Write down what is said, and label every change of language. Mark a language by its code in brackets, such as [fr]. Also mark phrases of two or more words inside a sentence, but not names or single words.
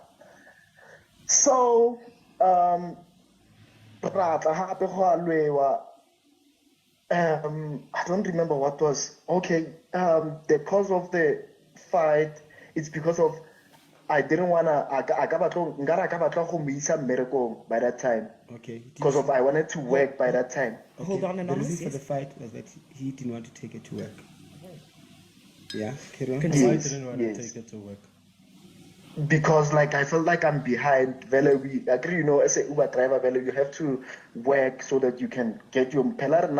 [en] So, I don't remember what was. Okay, the cause of the fight is because of I didn't wanna. [tn] I ka batla go mo isa mmerekong [en] by that time Okay. Did because of she- I wanted to work by that time. Hold on, The Anonymous. reason for the Yes. fight was that he didn't want to take it to work. Yeah, carry on. Continue. Why Yes, didn't want yes. to take it to work? Because like I felt like I'm behind. Vele, we agree, you know, as a Uber driver, Vele, you have to work so that you can get your Pelarna.